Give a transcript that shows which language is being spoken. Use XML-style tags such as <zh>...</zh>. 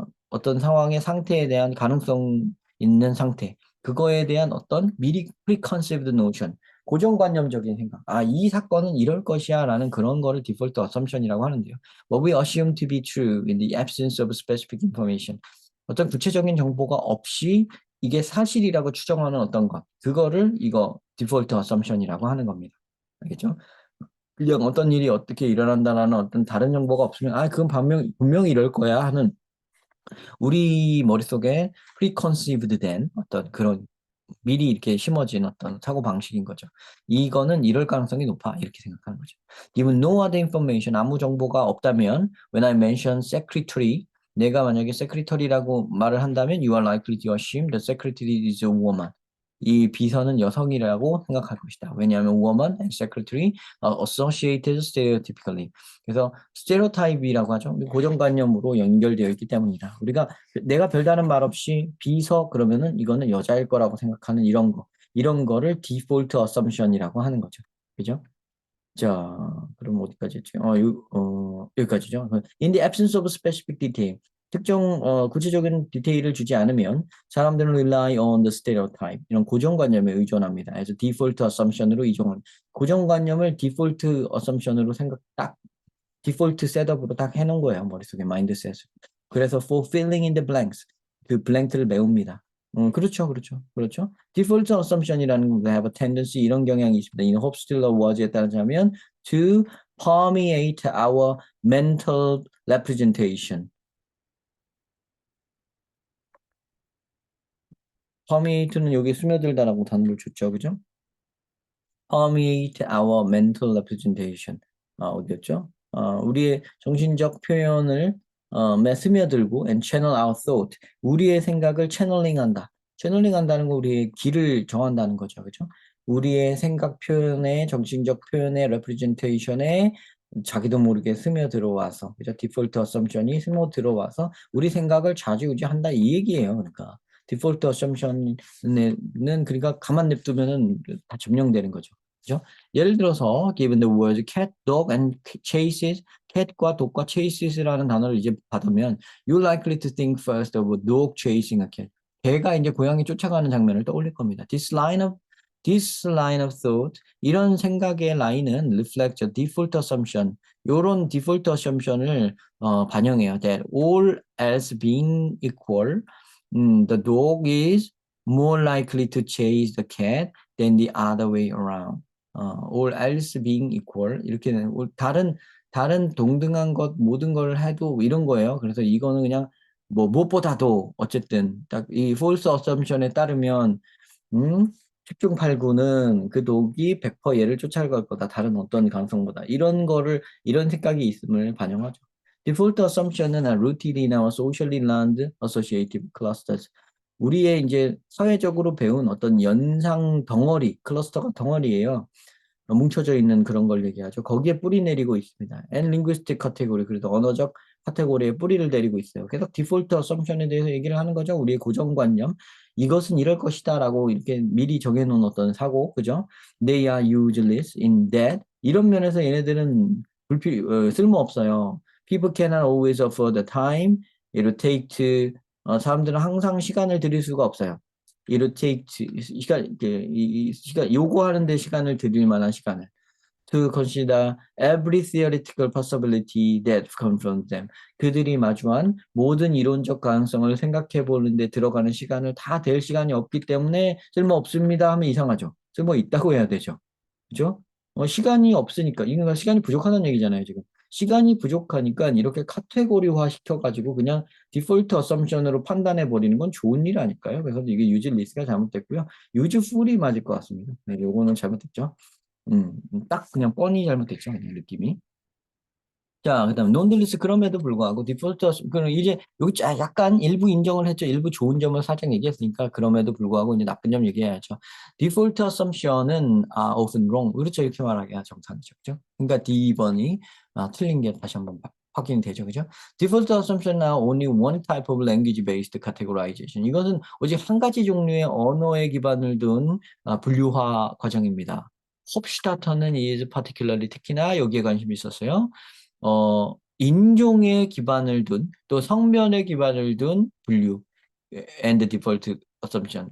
<ko>어떤 상황의 상태에 대한 가능성 있는 상태. 그거에 대한 어떤 미리</ko> <en>preconceived notion.</en> <ko>고정관념적인 생각. 이 사건은 이럴 것이야 라는 그런 거를 디폴트 어썸션이라고 하는데요.</ko> <en>What we assume to be true in the absence of specific information.</en> <ko>어떤 구체적인 정보가 없이 이게 사실이라고 추정하는 어떤 것, 그거를 이거 디폴트 어썸션이라고 하는 겁니다. 알겠죠? 그냥 어떤 일이 어떻게 일어난다라는 어떤 다른 정보가 없으면 그건 분명히 이럴 거야 하는 우리 머릿속에 preconceived 된 어떤 그런 미리 이렇게 심어진 어떤 사고 방식인 거죠. 이거는 이럴 가능성이 높아 이렇게 생각하는 거죠.</ko> <en>Given no other information</en> <ko>아무 정보가 없다면</ko> <en>when I mention secretary</en> <ko>내가 만약에 secretary라고 말을 한다면</ko> <en>you are likely to assume the secretary is a woman.</en> <ko>이 비서는 여성이라고 생각할 것이다. 왜냐하면</ko> <en>woman and secretary are associated stereotypically.</en> <ko>그래서 스테레오타입이라고 하죠. 고정관념으로 연결되어 있기 때문이다. 우리가 내가 별다른 말 없이 비서 그러면은 이거는 여자일 거라고 생각하는 이런 거를 디폴트 어썸션이라고 하는 거죠. 그죠? 자, 그럼 어디까지 했지? 여기까지죠.</ko> <en>In the absence of specific detail.</en> <ko>특정 구체적인 디테일을 주지 않으면 사람들은</ko> <en>rely on the stereotype</en> <ko>이런 고정관념에 의존합니다. 그래서 디폴트 어썸션으로 고정관념을 디폴트 어썸션으로 디폴트 셋업으로 딱 해놓은 거예요. 머릿속에 마인드셋을. 그래서</ko> <en>for filling in the blanks</en> <ko>그 블랭크를 메웁니다. 그렇죠, 그렇죠, 그렇죠. 디폴트 어썸션이라는 거</ko> <en>have a tendency</en> <ko>이런 경향이 있습니다.</ko> <en>In Hofstadter was</en> <ko>에 따르자면</ko> <en>to permeate our mental representation.</en> <ko>permeate는 여기 스며들다라고 단어를 줬죠, 그죠?</ko> <en>permeate our mental representation.</en> <ko>어디였죠? 우리의 정신적 표현을 스며들고</ko> <en>and channel our thought.</en> <ko>우리의 생각을 채널링한다. 채널링한다는 거 우리의 길을 정한다는 거죠. 그죠? 우리의 생각 표현에 정신적 표현의 representation에 자기도 모르게 스며들어와서 그죠? 디폴트 어썸션이 스며들어와서 우리 생각을 좌지우지한다 이 얘기예요. 그러니까 디폴트 어썸션은 그러니까 가만 냅두면은 다 점령되는 거죠. 그죠?</ko> <en>예를 들어서 given the words cat, dog and chases,</en> <ko>cat과 dog과 chases라는 단어를 이제 받으면</ko> <en>you're likely to think first of a dog chasing a cat.</en> <ko>개가 이제 고양이 쫓아가는 장면을 떠올릴 겁니다.</ko> <en>This line of thought,</en> <ko>이런 생각의 라인은</ko> <en>reflects a default assumption.</en> <ko>요런 default assumption을 반영해요.</ko> <en>That all else being equal, the dog is more likely to chase the cat than the other way around. all else being equal</en> <ko>이렇게 다른 동등한 것 모든 걸 해도 이런 거예요. 그래서 이거는 그냥 뭐 무엇보다도 어쨌든 딱 이</ko> <en>false assumption</en> <ko>에 따르면 음, 10중 8구는 그 독이 100% 얘를 쫓아갈 거다. 다른 어떤 가능성보다. 이런 생각이 있음을 반영하죠.</ko> <en>Default assumption은 routinely나 socially learned associative clusters.</en> <ko>우리의 이제 사회적으로 배운 어떤 연상 덩어리, 클러스터가 덩어리예요. 뭉쳐져 있는 그런 걸 얘기하죠. 거기에 뿌리 내리고 있습니다.</ko> <en>and linguistic category,</en> <ko>그래도 언어적 카테고리에 뿌리를 내리고 있어요. 계속 디폴트 어썸션에 대해서 얘기를 하는 거죠. 우리의 고정관념. 이것은 이럴 것이다 라고 이렇게 미리 정해놓은 어떤 사고, 그죠?</ko> <en>They are useless in that.</en> <ko>이런 면에서 얘네들은 쓸모없어요.</ko> <en>People cannot always afford the time it will take</en> <ko>사람들은 항상 시간을 들일 수가 없어요. 이렇게 시간 요구하는데 시간을</ko> <en>들일 만한 시간을 to consider every theoretical possibility that confronts them.</en> <ko>그들이 마주한 모든 이론적 가능성을 생각해 보는데 들어가는 시간을 다 댈 시간이 없기 때문에 쓸모 없습니다 하면 이상하죠. 쓸모 있다고 해야 되죠. 그죠? 시간이 없으니까, 이거 시간이 부족하다는 얘기잖아요, 지금. 시간이 부족하니까 이렇게 카테고리화 시켜가지고 그냥 디폴트 어썸션으로 판단해 버리는 건 좋은 일 아닐까요? 그래서 이게 유즈 리스가 잘못됐고요. 유즈 풀이 맞을 것 같습니다. 네, 요거는 잘못됐죠. 딱 그냥 뻔히 잘못됐죠, 그냥 느낌이. 자, 그다음 논딜리스 그럼에도 불구하고 디폴트 그럼 이제 여기 약간 일부 인정을 했죠. 일부 좋은 점을 살짝 얘기했으니까 그럼에도 불구하고 이제 나쁜 점 얘기해야죠. 디폴트 어썸션은</ko> <en>often wrong.</en> <ko>그렇죠. 이렇게 말하기가 정상이죠. 그죠? 그러니까 D번이 틀린 게 다시 한번 확인이 되죠. 그죠?</ko> <en>Default assumption are only one type of language-based categorization.</en> <ko>이것은 오직 한 가지 종류의 언어에 기반을 둔 분류화 과정입니다. 홉슈타터는</ko> <en>is particularly</en> <ko>특히나 여기에 관심이 있었어요. 인종에 기반을 둔, 또 성별에 기반을 둔 분류,</ko> <en>and default assumption.</en>